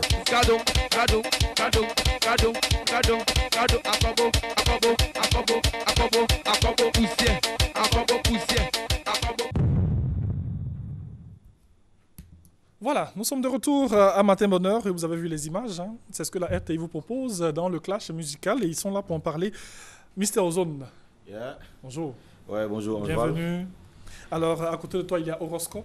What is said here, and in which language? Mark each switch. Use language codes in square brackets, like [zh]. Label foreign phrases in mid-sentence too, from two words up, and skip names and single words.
[fr] Cadeau, cadeau, cadeau, cadeau, cadeau, cadeau, acabo, acabo, acabo, acabo, acabo, poussière, acabo, poussière, acabo. Voilà, nous sommes de retour à Matin Bonheur et vous avez vu les images. Hein. C'est ce que la RTI vous propose dans le clash musical et ils sont là pour en parler. Mister Ozone, [en] Yeah. [fr] bonjour. Ouais, bonjour. Bienvenue. Alors, à côté de toi, il y a Horoscope.